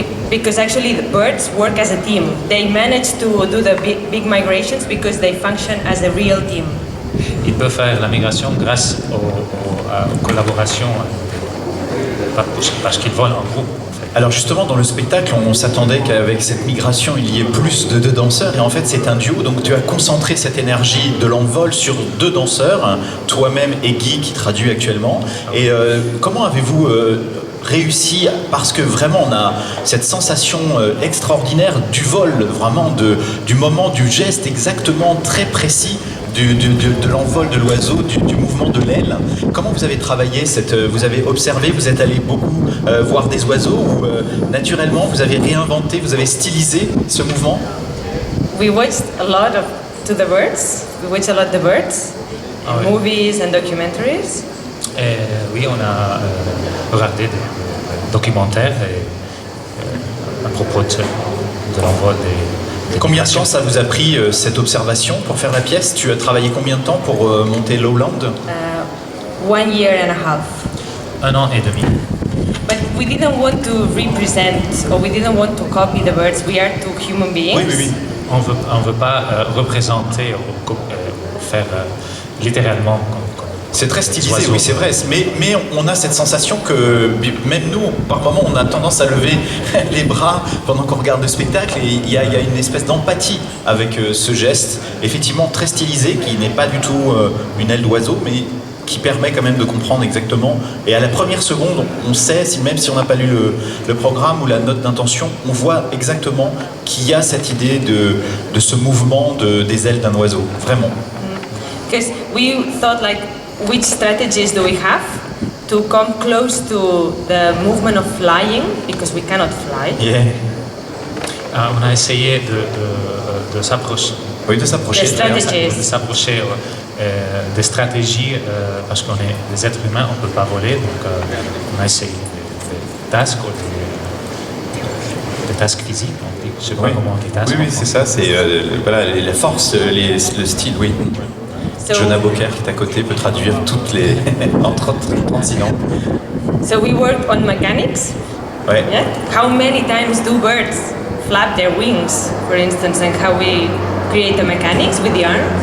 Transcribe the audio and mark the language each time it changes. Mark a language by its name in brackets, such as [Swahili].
[English] Because actually the birds work as a team. They manage to do the big migrations because they function as a real team. [French] Ils peuvent faire la migration grâce aux collaborations, parce qu'ils volent en groupe. En fait. Alors justement, dans le spectacle, on s'attendait qu'avec cette migration, il y ait plus de 2 danseurs, et en fait c'est un duo, donc tu as concentré cette énergie de l'envol sur 2 danseurs, toi-même et Guy qui traduit actuellement. Et comment avez-vous réussi, parce que vraiment on a cette sensation extraordinaire du vol, vraiment du moment, du geste exactement très précis, de l'envol de l'oiseau, du mouvement de l'aile. Comment vous avez travaillé vous avez observé, vous êtes allé beaucoup voir des oiseaux, ou naturellement vous avez réinventé, vous avez stylisé ce mouvement? [English] We watched a lot to the birds. We watched a lot the birds, movies and documentaries. [French] Et oui, on a regardé des documentaires à propos de l'envol des Combien de temps ça vous a pris cette observation pour faire la pièce? Tu as travaillé combien de temps pour monter Lowland? [English] 1 year and a half. [French] 1 an et demi. [English] But we didn't want to represent, or we didn't want to copy the birds. We are 2 human beings. [French] Oui, oui, oui. On veut pas représenter ou faire littéralement comme c'est très stylisé, oiseaux. oui, c'est vrai. Mais on a cette sensation que même nous, par moments, on a tendance à lever les bras pendant qu'on regarde le spectacle, et il y a une espèce d'empathie avec ce geste, effectivement très stylisé, qui n'est pas du tout une aile d'oiseau, mais qui permet quand même de comprendre exactement. Et à la première seconde, on sait, même si on n'a pas lu le programme ou la note d'intention, on voit exactement qu'il y a cette idée de ce mouvement des ailes d'un oiseau, vraiment. [English] Because we thought like, which strategies do we have to come close to the movement of flying, because we cannot fly. Yeah. [French] On a essayé de s'approcher. Oui, de s'approcher. De s'approcher des stratégies, parce qu'on est des êtres humains, on ne peut pas voler, donc on a essayé des tasks, des tasks physiques, on dit, je sais pas comment on dit tasks. Oui, c'est ça, c'est voilà, la force, le style, oui. Jonah Boker qui est à côté peut traduire toutes les entre 36 ans. [English] So we worked on mechanics. [French] Ouais. [English] Yeah? How many times do birds flap their wings, for instance, and how we create the mechanics with the arm?